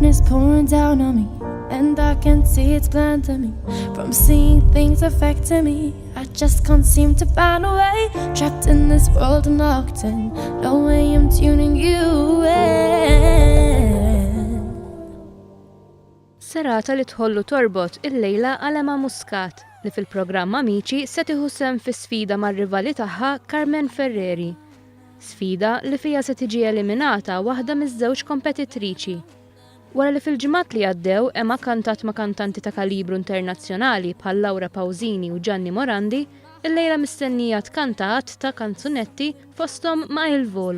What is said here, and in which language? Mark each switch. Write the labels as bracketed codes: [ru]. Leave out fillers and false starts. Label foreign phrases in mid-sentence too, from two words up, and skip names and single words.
[en] pouring down on me, and I can see it's planting me. From seeing things affecting me, I just can't seem to find a way. Trapped in this world and locked in, no way I'm tuning you in. [mt] Serata li tħollu torbot il-lejla għal Emma Muscat li fil-programm Amici se tieħu sehem fi sfida mar-rivali tagħha Carmen Ferreri. Sfida li fija se tiġi eliminata waħda miż-żewġ kompetitriċi. Wara li fil-ġimgħat li għaddew Emma kantat ma' kantanti ta' kalibru internazzjonali bħal Laura Pausini u Gianni Morandi, il-lejla mistennija tkantat ta' kanzunetti fosthom ma' il-volo.